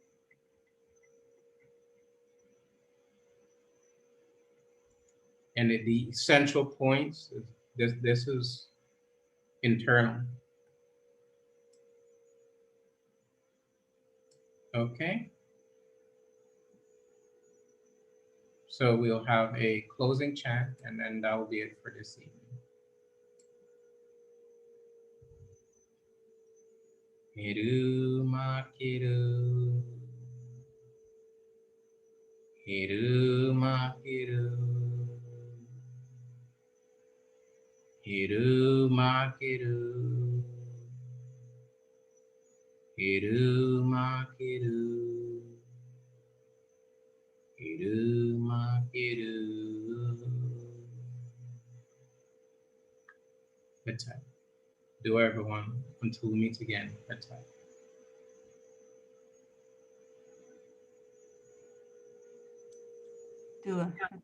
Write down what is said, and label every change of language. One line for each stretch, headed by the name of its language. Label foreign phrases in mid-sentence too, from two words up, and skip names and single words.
English: And the essential points, this is internal. Okay. So we'll have a closing chant, and then that will be it for this evening. Heru Makiru, Heru Makiru, Heru Makiru, Heru Makiru, Heru Makiru. Bedtime. Do everyone until we meet again. Bedtime. Do it.